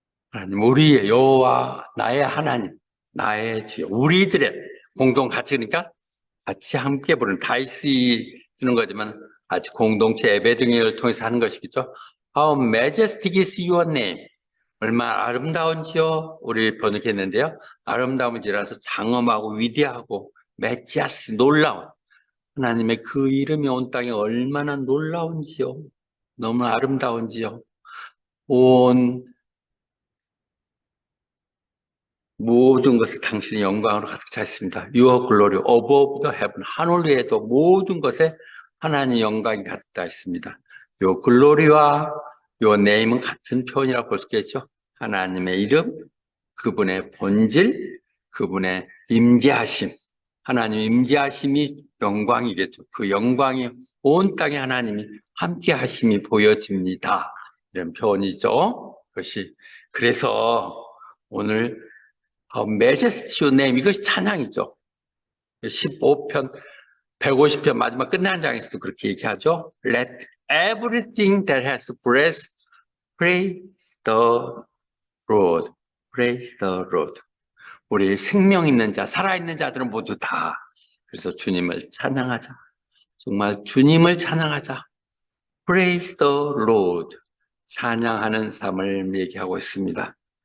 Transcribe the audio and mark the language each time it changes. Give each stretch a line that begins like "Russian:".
Korean: 하나님, 우리의 여호와, 나의 하나님, 나의 주여, 우리들의 공동 가치, 그러니까 같이 함께 부르는, 다이스 쓰는 거지만 같이 공동체 예배 등을 통해서 하는 것이겠죠.
English: How majestic is your name.
Korean: 얼마나 아름다운지요. 우리 번역했는데요. 아름다운지라서 장엄하고 위대하고 매지아스, 놀라운 하나님의 그 이름이 온 땅에 얼마나 놀라운지요. 너무 아름다운지요. 온 모든 것이 당신의 영광으로 가득 차 있습니다.
English: Your glory above the heaven.
Korean: 하늘 위에도 모든 것에 하나님의 영광이 가득 차 있습니다. Your glory와 Your name은 같은 표현이라고 볼 수 있겠죠. 하나님의 이름, 그분의 본질, 그분의 임재하심. 하나님의 임재하심이 영광이겠죠. 그 영광이 온 땅에 하나님이 함께 하심이 보여집니다. 이런 표현이죠. 그것이 그래서 오늘 Majesty Your Name, 이것이 찬양이죠. 15편, 150편 마지막 끝나는 장에서도 그렇게 얘기하죠.
English: Let everything that has breath praise the Lord. Praise the Lord.
Korean: 우리 생명 있는 자, 살아있는 자들은 모두 다. 그래서 주님을 찬양하자. 정말 주님을 찬양하자.
English: Praise the Lord.
Korean: 찬양하는 삶을 얘기하고 있습니다.